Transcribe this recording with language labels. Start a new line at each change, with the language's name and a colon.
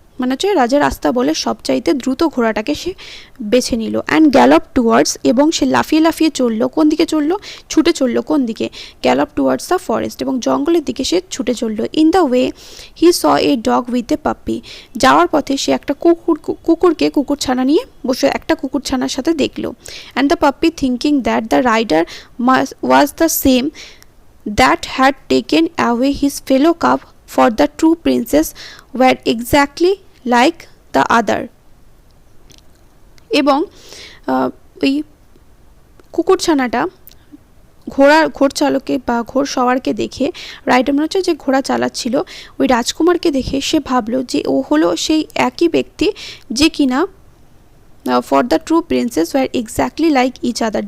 Bangla: মানে হচ্ছে রাজার রাস্তা বলে সবচাইতে দ্রুত ঘোড়াটাকে সে বেছে নিল
English: and gallop towards,
Bangla: এবং সে লাফিয়ে লাফিয়ে চললো। কোন দিকে চললো? ছুটে চললো। কোন দিকে?
English: gallop towards the forest,
Bangla: এবং জঙ্গলের দিকে সে ছুটে চললো।
English: in the way he saw a dog with a puppy,
Bangla: যাওয়ার পথে সে একটা কুকুরছানা নিয়ে বসে একটা কুকুরছানার সাথে দেখলো।
English: And the puppy thinking that the rider was the same that had taken away his fellow cub, for the true princess were exactly like the other.
Bangla: এবং ওই কুকুরছানাটা ঘোড় চালকে বা ঘোড় সওয়ারকে দেখে, রাইডার মনে হচ্ছে যে ঘোড়া চালাচ্ছিল, ওই রাজকুমারকে দেখে সে ভাবলো যে ও হলো সেই একই ব্যক্তি যে কিনা
English: For the true princess were exactly like each other.